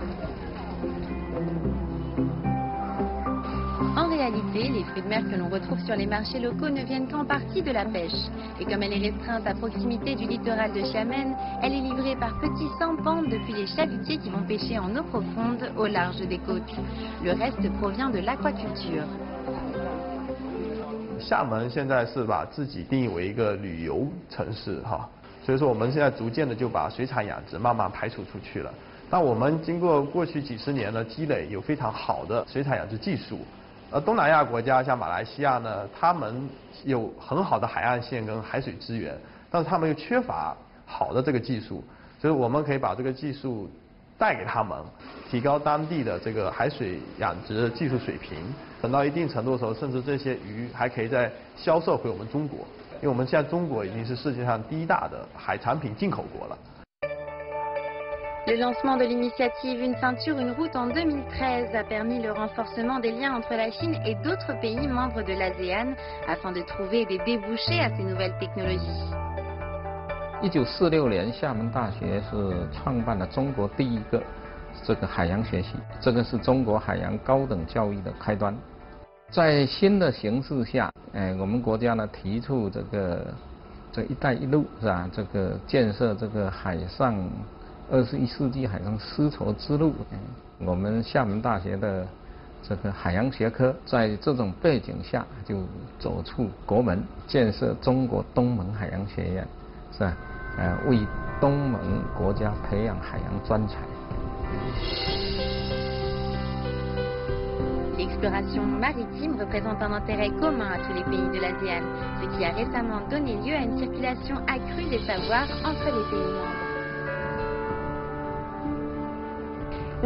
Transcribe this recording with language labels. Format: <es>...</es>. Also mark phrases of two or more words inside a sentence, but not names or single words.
<fr>En réalité, les fruits de mer que l'on retrouve sur les marchés locaux ne viennent qu'en partie de la pêche. Et comme elle est restreinte à proximité du littoral de Xiamen, elle est livrée par petits sampans depuis les chalutiers qui vont pêcher en eau profonde au large des côtes. Le reste provient de l'aquaculture.</fr> <zh>厦门现在是把自己定义为一个旅游城市哈，所以说我们现在逐渐的就把水产养殖慢慢排除出去了。但我们经过过去几十年的积累，有非常好的水产养殖技术。东南亚国家像马来西亚呢，他们有很好的海岸线跟海水资源，但是他们又缺乏好的这个技术，所以我们可以把这个技术带给他们，提高当地的这个海水养殖的技术水平。等到一定程度的时候，甚至这些鱼还可以再销售回我们中国，因为我们现在中国已经是世界上第一大的海产品进口国了。</zh> <fr>Le lancement de l'initiative Une ceinture, une route en 2013 a permis le renforcement des liens entre la Chine et d'autres pays membres de l'ASEAN afin de trouver des débouchés à ces nouvelles technologies.</fr> <zh>1946 年，厦门大学是创办了中国第一个这个海洋学系，这个是中国海洋高等教育的开端。在新的形势下，我们国家呢提出这“一带一路”是吧？这个建设这个海上。 21世纪海上丝绸之路，我们厦门大学的这个海洋学科，在这种背景下就走出国门，建设中国东盟海洋学院，是吧？为东盟国家培养海洋专才。</zh> <fr>L'exploration maritime représente un intérêt commun à tous les pays de l'ASEAN, ce qui a récemment donné lieu à une circulation accrue des savoirs entre les pays membres.</fr>